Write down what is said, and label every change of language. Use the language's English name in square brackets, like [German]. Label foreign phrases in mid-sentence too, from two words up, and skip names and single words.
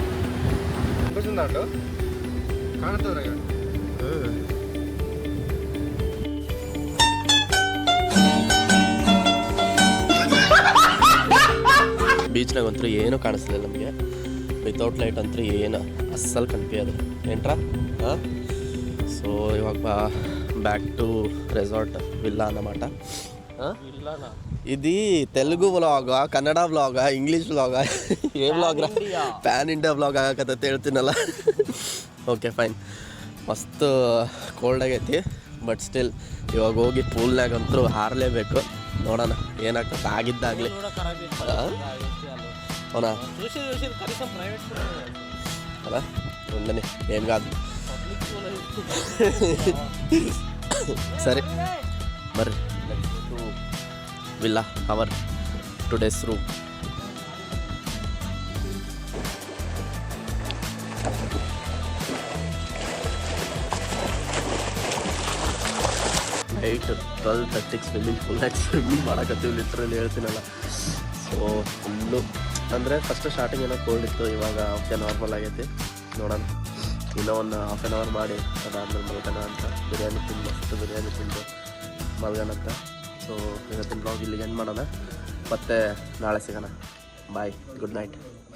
[Kannada] ಬೀಚ್ನಾಗ ಅಂತೂ ಏನೂ ಕಾಣಿಸ್ಲಿಲ್ಲ ನಮಗೆ [English] without light [Kannada] ಅಂತೂ ಏನು ಅಸ್ಸಲ್ ಕನ್ಫ್ಯೂಸ್ ಏನ್ರಾ ಹಾಂ ಸೊ ಇವಾಗ [English] back to resort villa [Kannada] ಅన్నమాట [Telugu] ఇది తెలుగు [Kannada] ವ್ಲಾಗ ಕನ್ನಡ ವ್ಲಾಗ ಇಂಗ್ಲೀಷ್ ವ್ಲಾಗ ಏ ವ್ಲಾಗ್ರ [English] pan India vlog [Kannada] ಆಗಕತ್ತೈತೆ ಹೇಳ್ತೀನಲ್ಲ [English] OK fine [Kannada] ಮಸ್ತ್ ಕೋಲ್ಡ್ ಆಗೈತಿ [English] but still [Kannada] ಇವಾಗ ಹೋಗಿ ಪೂಲ್ನಾಗಂತೂ ಹಾರಲೇಬೇಕು ನೋಡೋಣ ಏನಾಗ್ತದೆ ಆಗಿದ್ದಾಗಲಿ [Telugu] అవునా అలా ఉండని ఏం కాదు సరే మరి [English] villa our today's room [Kannada] ನೈಟ್ 12:30 ಸ್ವಿಮ್ಮಿಂಗ್ ಪೂಲ್ನಾಗ ಸ್ವಿಮ್ಮಿಂಗ್ ಮಾಡಕತ್ತೀವಿ ಲಿಟ್ರಲಿ ಹೇಳ್ತೀನಲ್ಲ ಸೊ ಫುಲ್ಲು ಅಂದರೆ [English] first starting [Kannada] ಏನೋ ಕೋಲ್ಡ್ ಇತ್ತು ಇವಾಗ [English] OK normal [Kannada] ಆಗೈತಿ ನೋಡೋಣ ಇನ್ನೂ ಒಂದು [English] half an hour [Kannada] ಮಾಡಿ ಅದಾದ್ಮೇಲೆ ಮಲ್ಗೋಣ ಅಂತ ಬಿರಿಯಾನಿ ತಿಂದು ಮಸ್ತ್ ಬಿರಿಯಾನಿ ತಿಂದು ಮಲ್ಗೋಣ ಅಂತ ಸೊ ಇವತ್ತಿನ ಬ್ಲಾಗ್ ಇಲ್ಲಿಗೆ ಎಂಡ್ ಮಾಡೋಣ ಮತ್ತೆ ನಾಳೆ ಸಿಗೋಣ [English] bye good night